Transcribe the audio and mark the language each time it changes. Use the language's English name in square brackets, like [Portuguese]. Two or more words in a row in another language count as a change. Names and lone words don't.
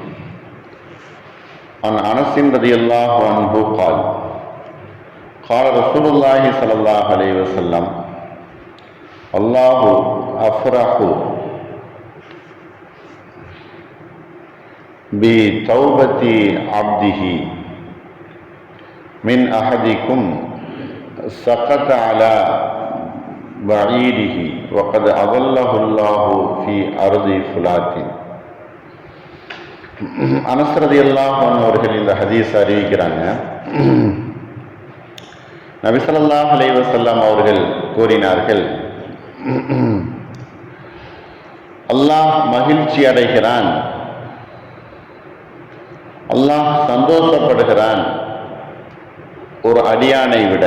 [Arabic] عن أنس رضي الله عنه قال قال رسول الله صلى الله عليه وسلم الله أفرح بتوبة عبده من أحدكم سقط على بعيره وقد أظله الله في أرض فلات. [Tamil] அனஸ் [Arabic] رضي الله عنه [Tamil] அவர்கள் இந்த ஹதீஸ் அறிவிக்கிறாங்க. நபி [Arabic] صلى الله عليه وسلم [Tamil] அவர்கள் கூறினார்கள், அல்லாஹ் மகிழ்ச்சி அடைகிறான், அல்லாஹ் சந்தோஷப்படுகிறான் ஒரு அடியானை விட.